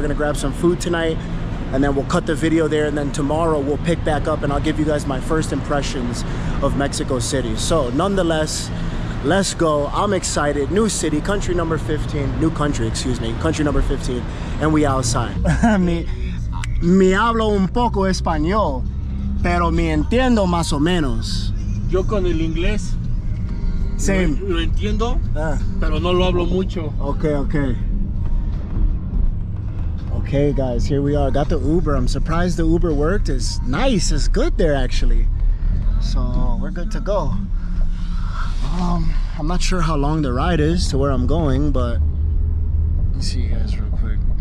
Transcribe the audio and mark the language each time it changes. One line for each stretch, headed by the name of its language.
English: We're gonna grab some food tonight, and then we'll cut the video there, and then tomorrow we'll pick back up and I'll give you guys my first impressions of Mexico City. So nonetheless, let's go. I'm excited. New city, country number 15, new country, excuse me, country number 15, and we outside.
Spanish: me hablo un poco español, pero me entiendo más o menos. Yo con el inglés
English: Same.
Spanish: lo entiendo, pero no lo hablo mucho.
English: Okay. Okay, guys, here we are. Got the Uber. I'm surprised the Uber worked. It's nice. It's good there, actually. So we're good to go. I'm not sure how long the ride is to where I'm going, but let's see you guys real quick.